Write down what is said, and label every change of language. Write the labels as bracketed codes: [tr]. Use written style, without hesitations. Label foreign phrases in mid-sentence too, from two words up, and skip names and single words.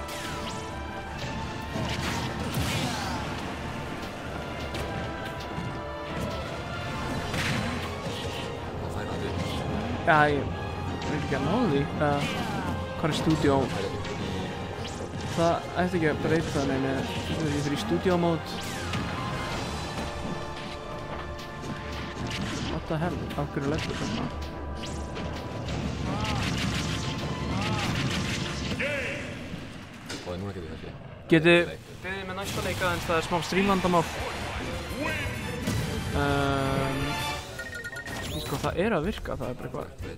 [is] Já, ég veit ekki að ná því. Hvað er stúdíó? Það ætti ekki að breyta það neina. Ég fyrir í stúdíómód. [en] What the hell? [is] Af hverju leggur þetta? Og núna getur þessi. Getið beðið með næsta leika en það er smá streamvandamál. Sko, það er að virka, það er bara eitthvað.